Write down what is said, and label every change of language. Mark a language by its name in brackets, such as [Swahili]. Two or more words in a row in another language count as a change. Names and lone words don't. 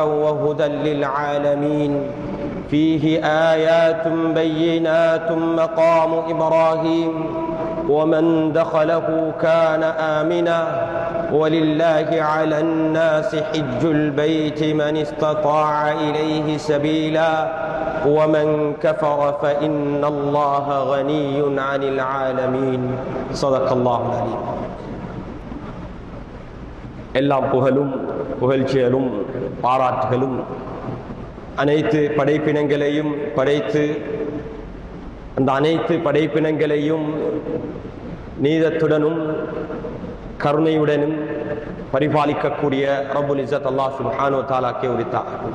[Arabic] وهدى للعالمين فيه آيات بينات مقام إبراهيم ومن دخله كان آمنا ولله على الناس حج البيت من استطاع إليه سبيلا ومن كفر فإن الله غني عن العالمين. صدق الله العليم. [Tamil] எல்லாம் புகழும் புகழ்ச்சியலும் பாராட்டுகளும் அனைத்து படைப்பினங்களையும் படைத்து அந்த அனைத்து படைப்பினங்களையும் நீதத்துடனும் கருணையுடனும் பரிபாலிக்கக்கூடிய [Arabic] رب العزة الله سبحانه وتعالى [Tamil] உரித்தார்.